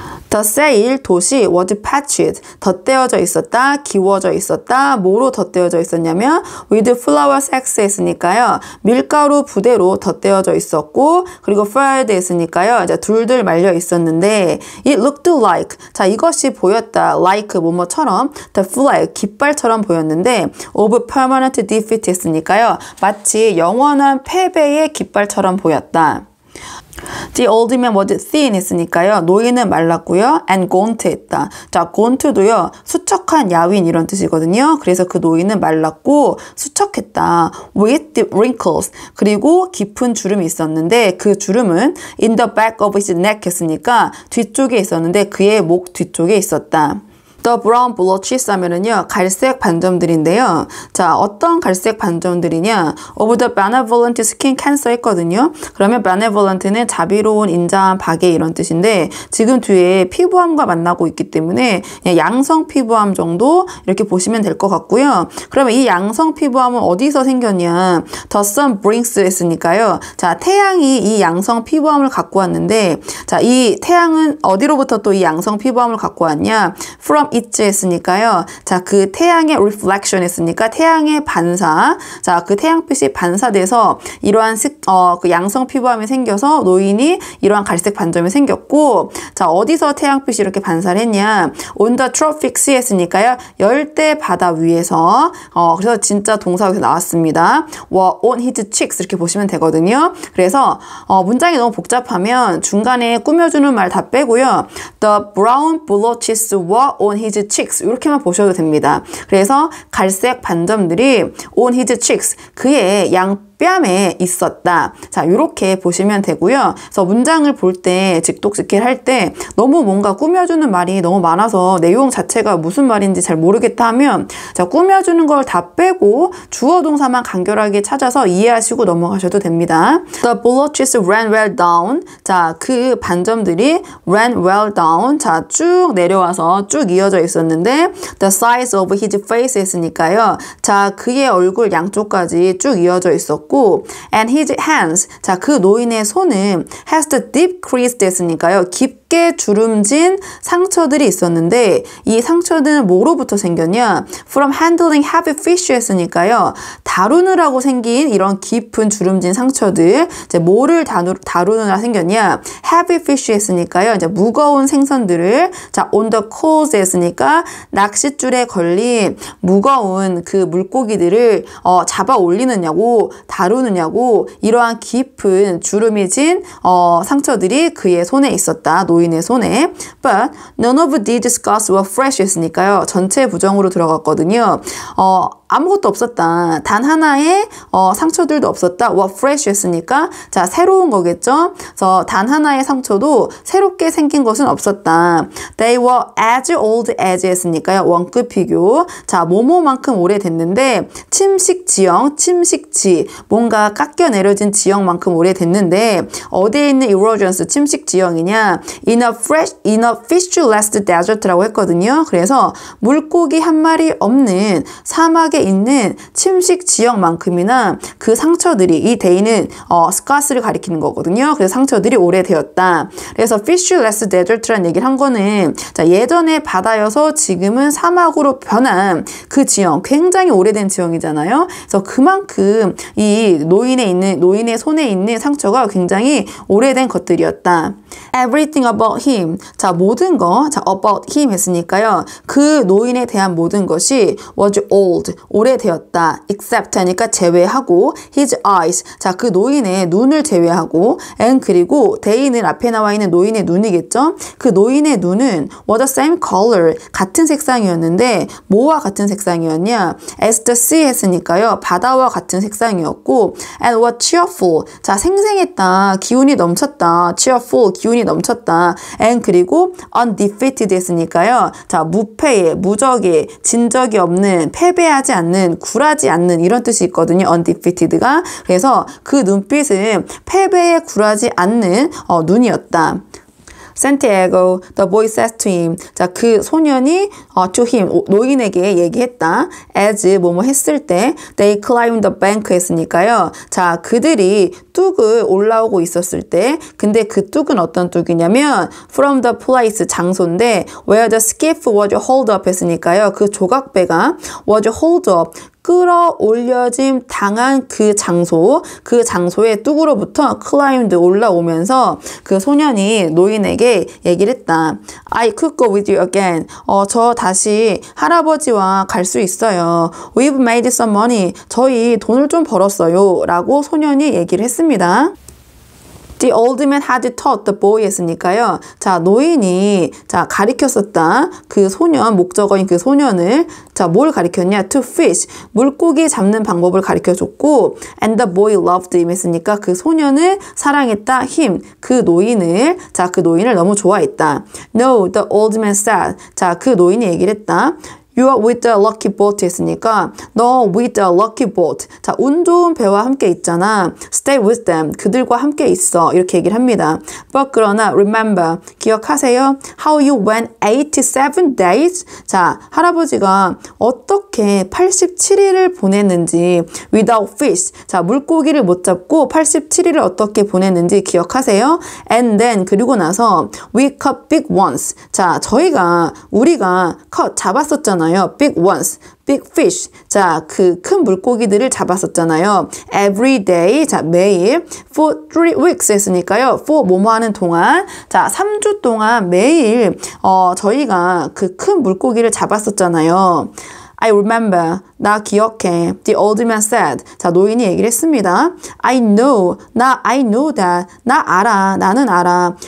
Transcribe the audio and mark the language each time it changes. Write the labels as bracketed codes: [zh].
[en] The sail, [ko] 돛이 [en] was patched, [ko] 덧대어져 있었다, 기워져 있었다. 뭐로 덧대어져 있었냐면 [en] with flour sacks [ko] 했으니까요. 밀가루 부대로 덧대어져 있었고 그리고 fried 했으니까요. 이제 둘둘 말려 있었는데 [en] it looked like, [ko] 자 이것이 보였다. [en] like [ko] 뭐뭐처럼 [en] the flag, [ko] 깃발처럼 보였는데 [en] of permanent defeat [ko] 했으니까요. 마치 영원한 패배의 깃발처럼 보였다. [en] The old man was thin [ko] 했으니까요. 노인은 말랐고요. [en] and gaunt [ko] 했다. 자, gaunt도요. 수척한 야윈 이런 뜻이거든요. 그래서 그 노인은 말랐고 수척했다. [en] with deep wrinkles. [ko] 그리고 깊은 주름이 있었는데 그 주름은 [en] in the back of his neck [ko] 했으니까 뒤쪽에 있었는데 그의 목 뒤쪽에 있었다. [en] The brown blotches [ko] 하면은요, 갈색 반점들인데요. 자, 어떤 갈색 반점들이냐? [en] Of the benevolent skin cancer [ko] 했거든요. 그러면 benevolent는 자비로운, 인자한, 박애 이런 뜻인데 지금 뒤에 피부암과 만나고 있기 때문에 그냥 양성 피부암 정도 이렇게 보시면 될 것 같고요. 그러면 이 양성 피부암은 어디서 생겼냐? [en] The sun brings [ko] 했으니까요. 자, 태양이 이 양성 피부암을 갖고 왔는데 자, 이 태양은 어디로부터 또 이 양성 피부암을 갖고 왔냐? [en] From it [ko] 했으니까요. 자, 그 태양의 reflection 했으니까 태양의 반사. 자, 그 태양빛이 반사돼서 이러한 그 양성 피부암이 생겨서 노인이 이러한 갈색 반점이 생겼고 자, 어디서 태양빛이 이렇게 반사를 했냐? [en] On the tropic sea [ko] 했으니까요. 열대 바다 위에서 그래서 진짜 동사 여기서 나왔습니다. [en] on his cheeks [ko] 이렇게 보시면 되거든요. 그래서 문장이 너무 복잡하면 중간에 꾸며주는 말 다 빼고요. [en] The brown blotches were on his cheeks [ko] 이렇게만 보셔도 됩니다. 그래서 갈색 반점들이 [en] on his cheeks [ko] 그의 뺨에 있었다. 자, 이렇게 보시면 되고요. 그래서 문장을 볼 때 직독직해를 할 때 너무 뭔가 꾸며주는 말이 너무 많아서 내용 자체가 무슨 말인지 잘 모르겠다 하면 자, 꾸며주는 걸 다 빼고 주어 동사만 간결하게 찾아서 이해하시고 넘어가셔도 됩니다. [en] The blotches ran well down. [ko] 자, 그 반점들이 [en] ran well down. [ko] 자, 쭉 내려와서 쭉 이어져 있었는데 [en] the sides of his face [ko] 했으니까요. 자, 그의 얼굴 양쪽까지 쭉 이어져 있었고 [en] and his hands. [ko] 자, 그 노인의 손은 [en] has the deep crease [ko] 됐으니까요. 깊게 주름진 상처들이 있었는데 이 상처들은 뭐로부터 생겼냐? [en] From handling heavy fish [ko] 했으니까요. 다루느라고 생긴 이런 깊은 주름진 상처들. 이제 뭐를 다루느라 생겼냐? [en] Heavy fish [ko] 했으니까요. 이제 무거운 생선들을 자, [en] on the coals [ko] 했으니까 낚싯줄에 걸린 무거운 그 물고기들을 잡아 올리느냐고 다루느냐고 이러한 깊은 주름이 진 상처들이 그의 손에 있었다. 노인의 손에. [en] But none of these scars were fresh [ko] 했으니까요. 전체 부정으로 들어갔거든요. 아무것도 없었다. 단 하나의 상처들도 없었다. [en] were fresh [ko] 했으니까 자, 새로운 거겠죠. 그래서 단 하나의 상처도 새롭게 생긴 것은 없었다. [en] They were as old as [ko] 했으니까요. 원급 비교. 자, 뭐뭐만큼 오래됐는데 침식 지형, 침식지 뭔가 깎여 내려진 지형만큼 오래됐는데 어디에 있는 erosions 침식 지형이냐? [en] In a fishless desert라고 [ko] 했거든요. 그래서 물고기 한 마리 없는 사막에 있는 침식 지역만큼이나 그 상처들이 이 데이는 스카스를 가리키는 거거든요. 그래서 상처들이 오래되었다. 그래서 fishless desert라는 얘기를 한 거는 자, 예전에 바다여서 지금은 사막으로 변한 그 지형, 굉장히 오래된 지형이잖아요. 그래서 그만큼 이 노인의 손에 있는 상처가 굉장히 오래된 것들이었다. [en] Everything about him. [ko] 자, 모든 거. 자, [en] about him [ko] 했으니까요. 그 노인에 대한 모든 것이 [en] was old. [ko] 오래되었다. [en] except [ko] 하니까 제외하고 [en] his eyes. [ko] 자, 그 노인의 눈을 제외하고 and 그리고 they는 앞에 나와 있는 노인의 눈이겠죠? 그 노인의 눈은 [en] was the same color. [ko] 같은 색상이었는데 뭐와 같은 색상이었냐? [en] as the sea [ko] 했으니까요. 바다와 같은 색상이었고 [en] and was cheerful. [ko] 자, 생생했다. 기운이 넘쳤다. cheerful. 기운이 넘쳤다. and 그리고 undefeated 했으니까요. 자, 무패에, 무적에, 진 적이 없는, 패배하지 않는, 굴하지 않는 이런 뜻이 있거든요. undefeated가. 그래서 그 눈빛은 패배에 굴하지 않는 눈이었다. [en] Santiago, the boy says to him. [ko] 자, 그 소년이 [en] to him, [ko] 노인에게 얘기했다. [en] as [ko] 뭐뭐 했을 때 [en] they climbed the bank [ko] 했으니까요. 자, 그들이 뚝을 올라오고 있었을 때, 근데 그 뚝은 어떤 뚝이냐면 [en] from the place, [ko] 장소인데 [en] where the skiff was hauled up [ko] 했으니까요. 그 조각배가 [en] was hauled up, [ko] 끌어올려짐 당한 그 장소, 그 장소의 뚝으로부터 climbed 올라오면서 그 소년이 노인에게 얘기를 했다. [en] I could go with you again. [ko] 저 다시 할아버지와 갈 수 있어요. [en] We've made some money. [ko] 저희 돈을 좀 벌었어요. 라고 소년이 얘기를 했습니다. [en] The old man had taught the boy [ko] 했으니까요. 자, 노인이 가리켰었다. 그 소년, 목적어인 그 소년을 뭘 가리켰냐? [en] To fish. [ko] 물고기 잡는 방법을 가리켜줬고 [en] and the boy loved him [ko] 했으니까 그 소년을 사랑했다. [en] him. [ko] 그 노인을 너무 좋아했다. [en] No, the old man said. [ko] 그 노인이 얘기를 했다. [en] You are with the lucky boat [ko] 했으니까 너 [en] with the lucky boat. [ko] 자, 운 좋은 배와 함께 있잖아. [en] Stay with them. [ko] 그들과 함께 있어. 이렇게 얘기를 합니다. [en] But [ko] 그러나 [en] remember. [ko] 기억하세요? [en] How you went 87 days. [ko] 자, 할아버지가 어떻게 87일을 보냈는지 [en] without fish. [ko] 자, 물고기를 못 잡고 87일을 어떻게 보냈는지 기억하세요? [en] And then [ko] 그리고 나서 [en] we caught big ones. [ko] 자, 우리가 잡았었잖아. [en] big ones, big fish. [ko] 자, 그 큰 물고기들을 잡았었잖아요. [en] Every day, [ko] 자, 매일 [en] for 3 weeks [ko] 했으니까요. for 뭐뭐 하는 동안, 자, 3주 동안 매일 저희가 그 큰 물고기를 잡았었잖아요. [en] I remember. [ko] 나 기억해. [en] The old man said. [ko] 자, 노인이 얘기를 했습니다. [en] I know that. [ko] 나 알아. 나는 알아.